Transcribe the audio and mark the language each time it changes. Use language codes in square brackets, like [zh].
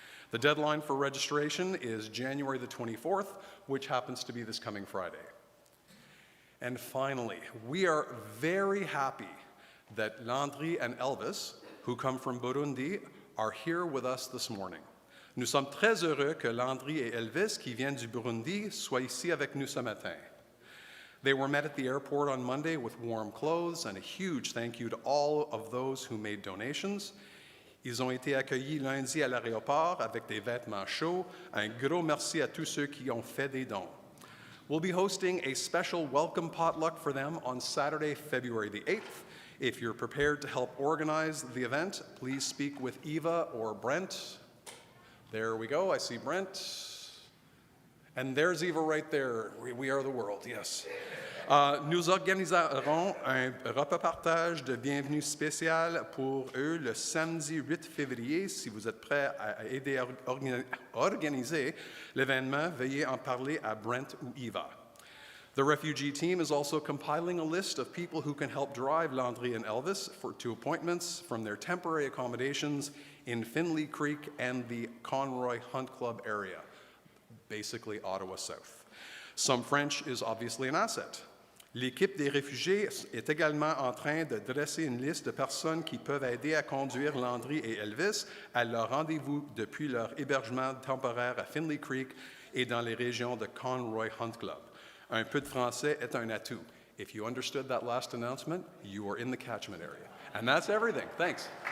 [en] The deadline for registration is January the 24th, which happens to be this coming Friday. And finally, we are very happy that Landry and Elvis, who come from Burundi, are here with us this morning. [fr] Nous sommes très heureux que Landry et Elvis, qui viennent du Burundi, soient ici avec nous ce matin. [en] They were met at the airport on Monday with warm clothes, and a huge thank you to all of those who made donations. [fr] Ils ont été accueillis lundi à l'aéroport avec des vêtements chauds. Un gros merci à tous ceux qui ont fait des dons. [en] We'll be hosting a special welcome potluck for them on Saturday, February the 8th. If you're prepared to help organize the event, please speak with Eva or Brent. There we go, I see Brent. And there's Eva right there. We are the world, yes. [fr] Nous organiserons un repas partage de bienvenue spécial pour eux le samedi 8 février. Si vous êtes prêts à aider à organiser l'événement, veuillez en parler à Brent ou Eva. [en] The refugee team is also compiling a list of people who can help drive Landry and Elvis to appointments from their temporary accommodations in Finley Creek and the Conroy Hunt Club area, basically Ottawa South. Some French is obviously an asset. [fr] L'équipe des réfugiés est également en train de dresser une liste de personnes qui peuvent aider à conduire Landry et Elvis à leur rendez-vous depuis leur hébergement temporaire à Finley Creek et dans les régions de Conroy Hunt Club. Un peu de français est un atout. [en] If you understood that last announcement, you are in the catchment area. And that's everything. Thanks.